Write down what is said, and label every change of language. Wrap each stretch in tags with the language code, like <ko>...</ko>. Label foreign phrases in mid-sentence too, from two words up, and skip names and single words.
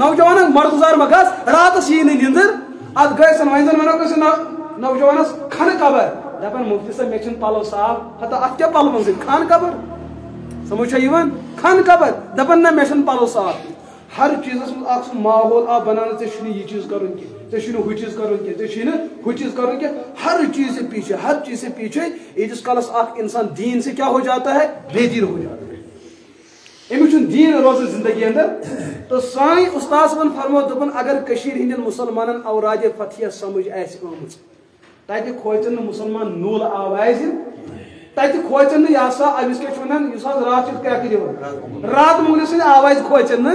<ks>نوجوانن مڑگزار ما گژھ راتس یی نہٕ نِندٕر اتھ گٔے سن وۄنۍ زن ونو کٲنٛسہِ نوجوانس کھنہٕ قبر دپان مفتی صٲب مےٚ چھِنہٕ پلو صاف ہتا اتھ کیٛاہ پلون سۭتۍ کھن قبر. سمجھ چھا یِوان؟ کھن قبر دپان نہ مےٚ چھِنہٕ پلو صاف. ہر چیزس منٛز اکھ سُہ ماحول آو بناونہٕ ژےٚ چھُنہٕ یہِ چیٖز کرُن کینٛہہ ژےٚ چھُنہٕ ہُہ چیٖز کرُن کینٛہہ ژےٚ چھُنہٕ ہُہ چیٖز کرُن کینٛہہ.</ks> <ur>ہر چیز سے پیچھے ہر چیز سے پیچھے</ur> <ks>ییٖتِس کالس اکھ انسان</ks> <ur>دین سے کیا ہو جاتا ہے بے دین ہو جاتا ہے</ur> <ks>امس چھُنہٕ دین روزان زندگی اندر. تو سٲنۍ استاد صٲبن فرمو دوٚپُن اگر کٔشیٖر ہٕنٛدٮ۪ن مُسلمانن اورادِ فتحیہ سمجھ آسہِ آمٕژ تتہِ کھوژن نہٕ مُسلمان نوٗل آوازِ تتہِ کھوژن نہٕ یہِ ہسا أمِس کیٛاہ چھِ ونان یُس حظ رات چھُ کرٛٮ۪کہٕ دِوان رات مۄغلہِ سٕنٛدِ آوازِ کھوژن نہٕ.</ks>